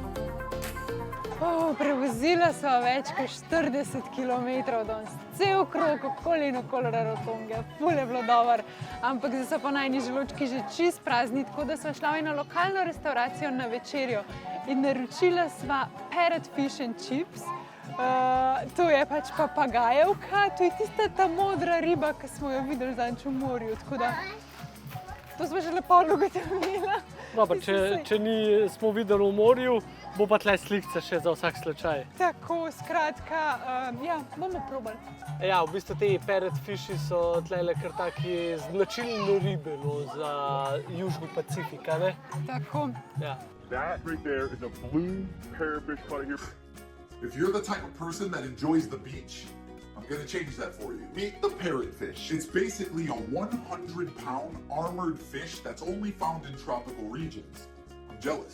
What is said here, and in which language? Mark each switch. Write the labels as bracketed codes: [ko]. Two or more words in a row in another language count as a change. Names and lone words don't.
[sl] Prevozila sva več kot 40 km danes, cel krog okoli in okoli Rarotonge, ful je bilo dober, ampak zdaj so pa najni želočki že čist prazni, tako da sva šla v eno lokalno restauracijo na večerjo in naročila sva [en] parrot fish and chips. [sl] To je pač papagajevka, to je tista ta modra riba, ki smo jo videli zadnjič v morju, tako da to smo že lepo ugotovila. Dobro, če smo videli v morju, bo pa tle slikca še za vsak slučaj. Tako, skratka, ja, bomo probali. Ja, v bistvu te [en] parrot fishi [sl] so tlele kar taki značilne ribe, no, za Južni Pacifik, a ne? Tako. Ja. [en] That right there is a blue parrotfish right here. If you're the type of person that enjoys the beach, I'm going to change that for you. Meet the parrotfish. It's basically a 100-pound armored fish that's only found in tropical regions. I'm jealous.